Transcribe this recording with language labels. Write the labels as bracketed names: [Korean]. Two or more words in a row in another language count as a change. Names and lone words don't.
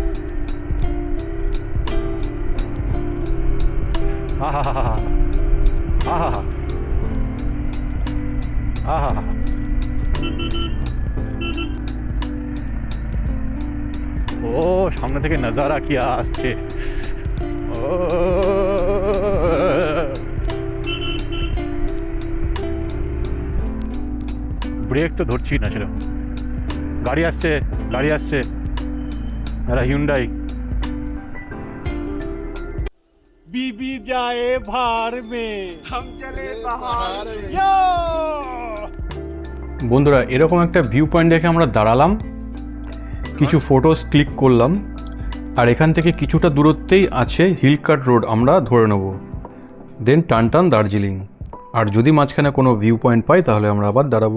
[Bangla] ও সামনে থেকে নজারা কি আসছে। ব্রেক তো ধরছি না সেরকম। গাড়ি আসছে একটা হিউন্ডাই। [Hindi] बीबी जाए भार में हम चले पहाड़ में। [Bangla] বন্ধুরা এরকম একটা [English] view point [Bangla] দেখে আমরা দাঁড়ালাম, কিছু [English] photos click [Bangla] করলাম, আর এখান থেকে কিছুটা দূরত্বেই আছে হিলকাট রোড, আমরা ধরে নেব, দেন টান টান দার্জিলিং। আর যদি মাঝখানে কোনো [English] view point [Bangla] পাই তাহলে আমরা আবার দাঁড়াবো।